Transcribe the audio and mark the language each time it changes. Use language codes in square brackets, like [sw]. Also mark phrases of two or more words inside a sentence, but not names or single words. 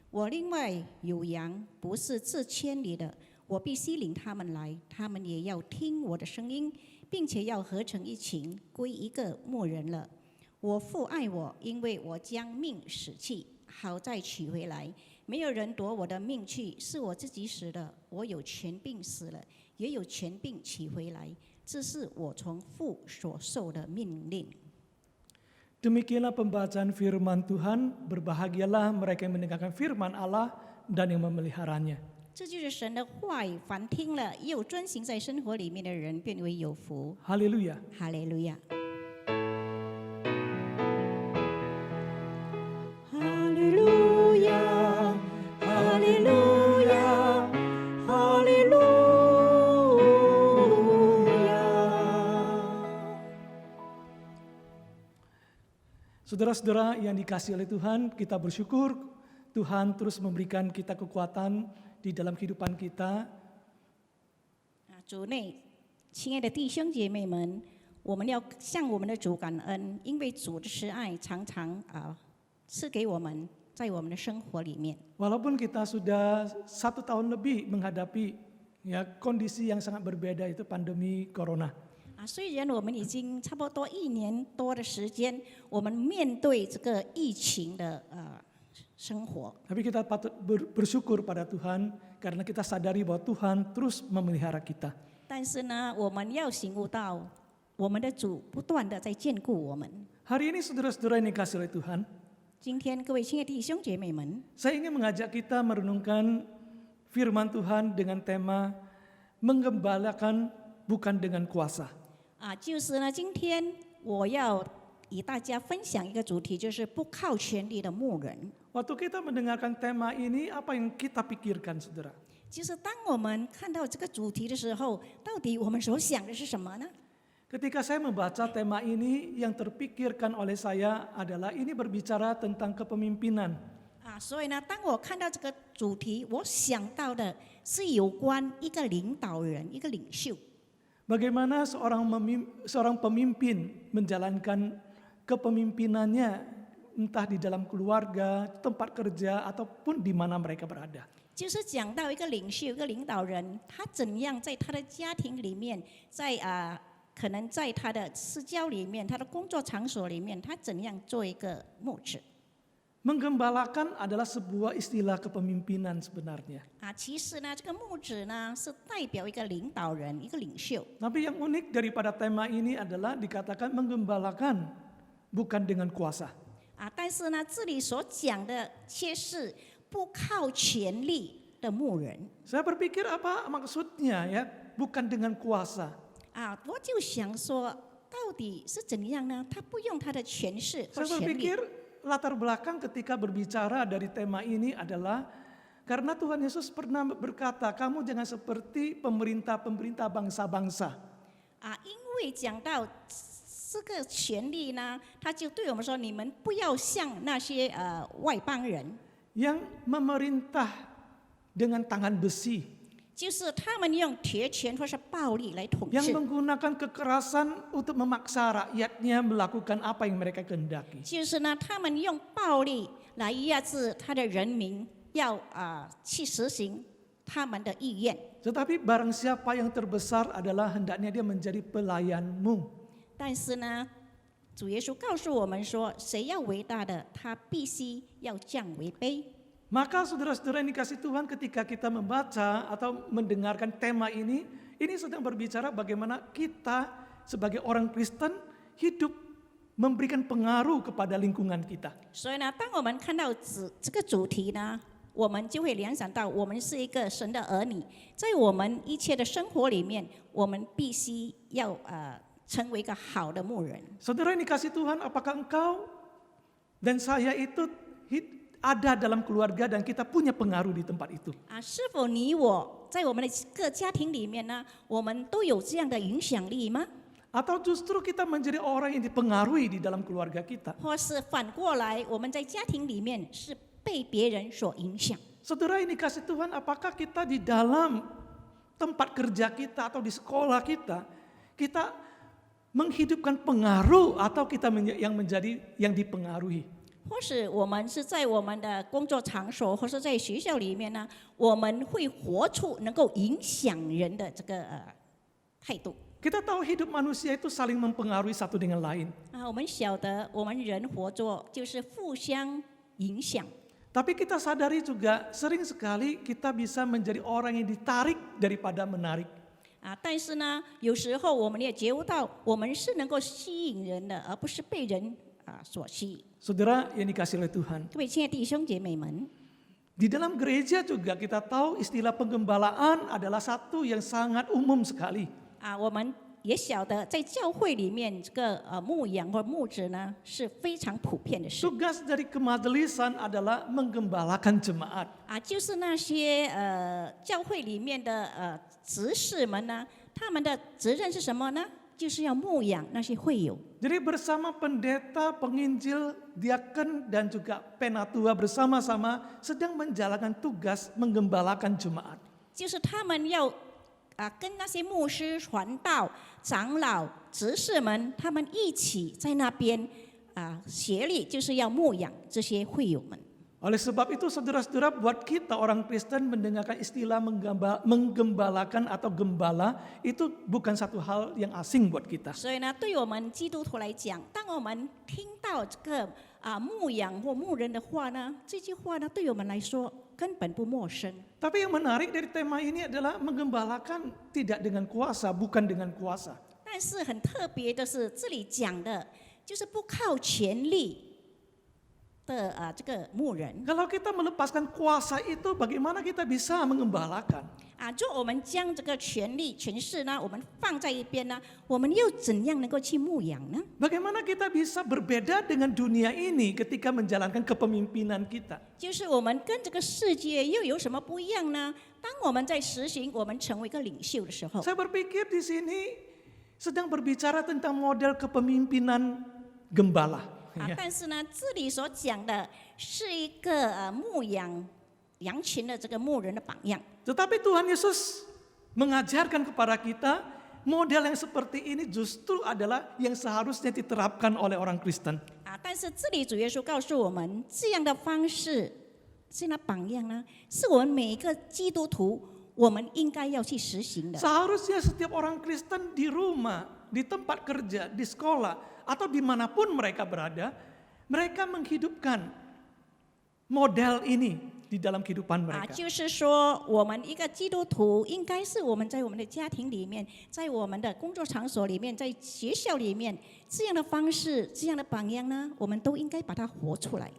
[zh] 我另外有羊，不是自千里的，我必须领他们来，他们也要听我的声音，并且要合成一群，归一个牧人了。我父爱我，因为我将命舍弃，好再取回来。没有人夺我的命去，是我自己死的。我有权柄死了，也有权柄取回来，这是我从父所受的命令。 [id] Demikianlah pembacaan firman Tuhan, berbahagialah mereka yang mendengarkan firman Allah dan yang memeliharanya. [zh] 这就是神的话语，凡听了又遵行在生活里面的人，变为有福。 [id] Haleluya. [zh] 哈利路亚。 [id] Haleluya, haleluya, haleluya. Saudara-saudara yang dikasihi oleh Tuhan, kita bersyukur Tuhan terus memberikan kita kekuatan di dalam kehidupan kita. [zh] 主内，亲爱的弟兄姐妹们，我们要向我们的主感恩，因为主的慈爱常常赐给我们，在我们的生活里面。 [id] Walaupun kita sudah 1 tahun lebih menghadapi kondisi yang sangat berbeda, itu pandemi corona. [zh] 虽然我们已经差不多1年多的时间，我们面对这个疫情的生活， [id] Tapi kita patut bersyukur pada Tuhan karena kita sadari bahwa Tuhan terus memelihara kita. [zh] 但是呢，我们要醒悟到，我们的主不断的在眷顾我们。 [id] Hari ini saudara-saudara yang dikasihi oleh Tuhan, [zh] 今天各位亲爱的弟兄姐妹们， [id] saya ingin mengajak kita merenungkan firman Tuhan dengan tema menggembalakan bukan dengan kuasa. [zh] 就是呢，今天我要与大家分享一个主题，就是不靠权力的牧人。 [id] Waktu kita mendengarkan tema ini, apa yang kita pikirkan, saudara? [zh] 就是当我们看到这个主题的时候，到底我们所想的是什么呢？ [id] Ketika saya membaca tema ini, yang terpikirkan oleh saya adalah ini berbicara tentang kepemimpinan. [zh] 所以呢，当我看到这个主题，我想到的是有关一个领导人、一个领袖。 [id] Bagaimana seorang pemimpin menjalankan kepemimpinannya entah di dalam keluarga, tempat kerja, ataupun di mana mereka berada. [zh] 就是讲到一个领袖、一个领导人，他怎样在他的家庭里面，在可能在他的私交里面、他的工作场所里面，他怎样做一个牧者。 [id] Menggembalakan adalah sebuah istilah kepemimpinan sebenarnya. [zh] 其实呢，这个牧者呢是代表一个领导人、一个领袖。 [id] Tapi yang unik daripada tema ini adalah dikatakan menggembalakan bukan dengan kuasa. [zh] 但是呢，这里所讲的却是不靠权力的牧人。 [id] Saya berpikir apa maksudnya ya, bukan dengan kuasa. [zh] 我就想说，到底是怎样呢？他不用他的权势或 [id] Saya [zh] 权力。 [id] berpikir latar belakang ketika berbicara dari tema ini adalah karena Tuhan Yesus pernah berkata, kamu jangan seperti pemerintah-pemerintah bangsa-bangsa. [zh] 因为讲到这个权力呢，他就对我们说，你们不要像那些外邦人， [id] Yang memerintah dengan tangan besi, [zh] 就是他们用铁拳或是暴力来统 [id] yang [zh] 治， [id] menggunakan kekerasan untuk memaksa rakyatnya melakukan apa yang mereka kehendaki. [zh] 就是呢，他们用暴力来压制他的人民，要去实行他们的意愿。 [id] Tetapi barang siapa yang terbesar adalah hendaknya dia menjadi pelayanmu. [zh] 但是呢，主耶稣告诉我们说，谁要伟大的，他必须要降为卑。 [id] Maka saudara-saudara yang dikasih Tuhan, ketika kita membaca atau mendengarkan tema ini sedang berbicara bagaimana kita sebagai orang Kristen hidup memberikan pengaruh kepada lingkungan kita. [zh] 所以呢，当我们看到这个主题呢，我们就会联想到，我们是一个神的儿女，在我们一切的生活里面，我们必须要成为一个好的牧人。 [id] Saudara yang dikasih Tuhan, apakah engkau dan saya itu ada dalam keluarga dan kita punya pengaruh di tempat itu? [zh] 是否你我在我们的各家庭里面呢，我们都有这样的影响力吗？ [id] Atau justru kita menjadi orang yang dipengaruhi di dalam keluarga kita? [zh] 或是反过来，我们在家庭里面是被别人所影响？ [id] Saudara yang dikasih Tuhan, apakah kita di dalam tempat kerja kita atau di sekolah kita menghidupkan pengaruh atau kita yang menjadi yang dipengaruhi? [zh] 或是我们是在我们的工作场所，或是在学校里面呢，我们会活出能够影响人的这个态度。 [id] Kita tahu hidup manusia itu saling mempengaruhi satu dengan lain. [zh] 我们晓得我们人活着就是互相影响。 [id] Tapi kita sadari juga sering sekali kita bisa menjadi orang yang ditarik daripada menarik. [zh] 但是呢，有时候我们也觉悟到，我们是能够吸引人的，而不是被人所吸引。 [id] Saudara yang dikasih oleh Tuhan. [zh] 各位亲爱的弟兄姐妹们， [id] Di dalam gereja juga kita tahu istilah penggembalaan adalah satu yang sangat umum sekali. [zh] 我们也晓得，在教会里面，这个牧养或牧者呢是非常普遍的事。 [id] Tugas dari kemajelisan adalah menggembalakan jemaat. [zh] 就是那些教会里面的执事们呢，他们的责任是什么呢？就是要牧养那些会友。 [id] Jadi bersama pendeta, penginjil, diaken dan juga penatua bersama-sama sedang menjalankan tugas menggembalakan jemaat. [zh] 就是他们要跟那些牧师、传道、长老、执事们，他们一起在那边协力，就是要牧养这些会友们。 [id] Oleh sebab itu saudara-saudara, buat kita orang Kristen mendengarkan istilah menggembalakan atau gembala itu bukan satu hal yang asing buat kita. [zh] 所以呢，对我们基督徒来讲，当我们听到这个牧养或牧人的话呢，这句话呢，对我们来说根本不陌生。 [id] Tapi yang menarik dari tema ini adalah menggembalakan tidak dengan kuasa, bukan dengan kuasa. [zh] 但是很特别的是，这里讲的就是不靠权力的这个牧人。 [id] Kalau kita melepaskan kuasa itu, bagaimana kita bisa mengembalakan? [zh] 就我们将这个权力、权势呢，我们放在一边呢，我们又怎样能够去牧养呢？ [id] Bagaimana kita bisa berbeda dengan dunia ini ketika menjalankan kepemimpinan kita? [zh] 就是我们跟这个世界又有什么不一样呢？当我们在实行我们成为一个领袖的时候， [id] Saya berpikir di sini sedang berbicara tentang model kepemimpinan gembala. [zh] 但是呢，这里所讲的是一个牧养羊群的这个牧人的榜样。 [id] Tetapi Tuhan Yesus mengajarkan kepada kita model yang seperti ini justru adalah yang seharusnya diterapkan oleh orang Kristen. [zh] 但是这里主耶稣告诉我们，这样的方式、这样的榜样呢，是我们每一个基督徒我们应该要去实行的。 [id] Seharusnya setiap orang Kristen di rumah, di tempat kerja, di sekolah, atau dimanapun mereka berada, mereka menghidupkan model ini di dalam kehidupan mereka. [zh] 就是说，我们一个基督徒，应该是我们在我们的家庭里面，在我们的工作场所里面，在学校里面，这样的方式、这样的榜样呢，我们都应该把它活出来。